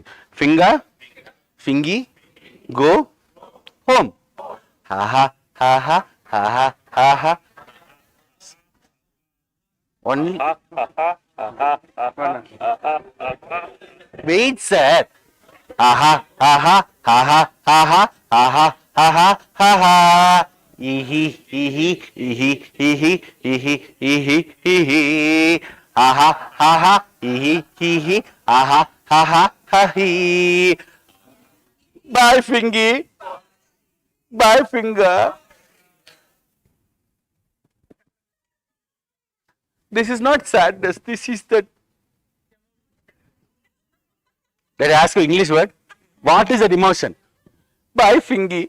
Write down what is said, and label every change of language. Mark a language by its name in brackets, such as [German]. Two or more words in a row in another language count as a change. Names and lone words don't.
[English] Finger, Fingy, go home. Ha ha. Only. Wait, sir. Ha ha. Hee. Ha. Hee. Ha. Hee. Bye, Fingy. Bye, Finger. This is not sadness. This is the. Let I ask you English word. What is that emotion? Bye, Fingy.